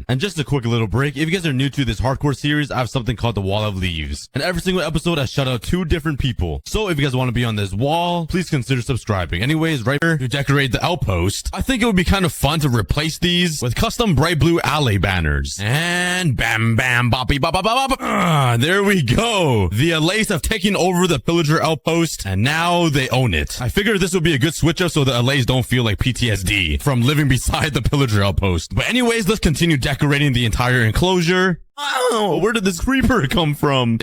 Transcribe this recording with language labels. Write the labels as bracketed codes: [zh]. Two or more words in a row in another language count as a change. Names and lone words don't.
[en] And just a quick little break, if you guys are new to this hardcore series, I have something called the Wall of Leaves, and every single episode I shout out 2 different people. So if you guys want to be on this wall, please consider subscribing. Anyways, right here to decorate the outpost, I think it would be kind of fun to replace these with custom bright blue alley banners. And bam bam boppy bop bop bop bop. There we go. The allays have taken over the pillager outpost, and now they own it. I figured this would be a good switch up so the allays don't feel like PTSD from living beside the pillager outpost. But anyways, let's continue decorating the entire enclosure. Oh, where did this creeper come from?